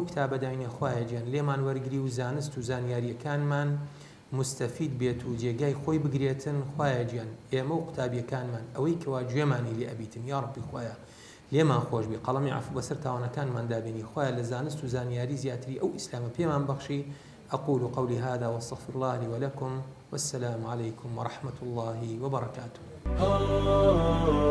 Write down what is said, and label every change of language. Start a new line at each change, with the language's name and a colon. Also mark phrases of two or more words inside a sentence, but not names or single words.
Central Kurdish: کتابەداینە خوایە گیان لێمان وەرگری و زانست و زانیاریەکانمان مستەفید بێت و جێگای خۆی بگرێتن خوایە گیان ئێمە و قوتابیەکانمان ئەوەی کەوا گوێمانی لێ ئەبیتن
Arabic: یا ڕەبی
Central Kurdish: خوایە لێمان خۆش بی قەڵەمی عەفو بەسەر تاوانەکانمان دابێنی خوایە لە زانست و زانیاری زیاتری ئەو ئیسلامە پێمان بەخشی
Arabic: أقول قولي هذا واستغفر الله لي ولكم والسلام عليكم ورحمة الله وبركاته